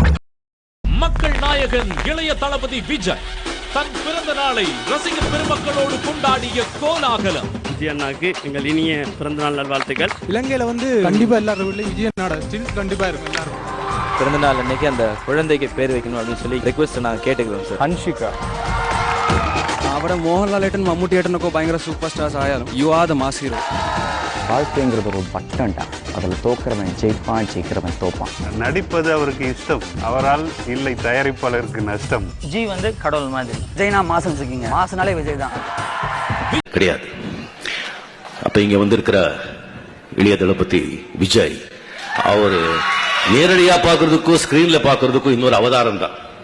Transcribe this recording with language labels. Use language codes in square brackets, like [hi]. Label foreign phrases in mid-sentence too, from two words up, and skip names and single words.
[ta] மக்கள் நாயகன் இளைய தளபதி விஜய் தன் பிறந்த நாளை ரசிகர் பெருமக்களோடு கொண்டாடிய கோலாகலம். விஜய் அண்ணாக்கு எங்கள் இனிய பிறந்த நாள் நல்வாழ்த்துக்கள். இலங்கையில வந்து கண்டிப்பா எல்லாரும் வீட்லயும் விஜய் அண்ணாட ஸ்டில் கண்டிப்பா இருக்கும். எல்லாரும் பிறந்த நாள் அன்னைக்கு அந்த குழந்தைக்கு பேர் வைக்கணும் அப்படின்னு சொல்லி ரெக்வெஸ்ட் நான் கேட்டுக்கிறோம் சார். [ml] ഹൻഷിക അവിടെ മോഹൻലാലേട്ടൻ മമ്മൂട്ടിയേട്ടനൊക്കെ ഭയങ്കര [en] super stars [ml] ആയാലും [en] you are the mass hero. [ta] வாழ்க்கைங்கிறது ஒரு பட்டன்டா, அதில் தோக்கிறவன் ஜெயிப்பான், ஜெயிக்கிறவன் தோப்பான். நடிப்பது அவருக்கு இஷ்டம், அவரால் இல்லை தயாரிப்பாளருக்கு நஷ்டம். ஜி வந்து கடவுள் மாதிரி. விஜய்னா மாசம் சிக்கிங்க, மாசனாலே விஜய் தான் கிடையாது. அப்ப இங்க வந்திருக்கிற இளைய தளபதி விஜய் அவர் நேரடியா பாக்குறதுக்கும் ஸ்கிரீன்ல பாக்குறதுக்கும் இன்னொரு அவதாரம் தான்.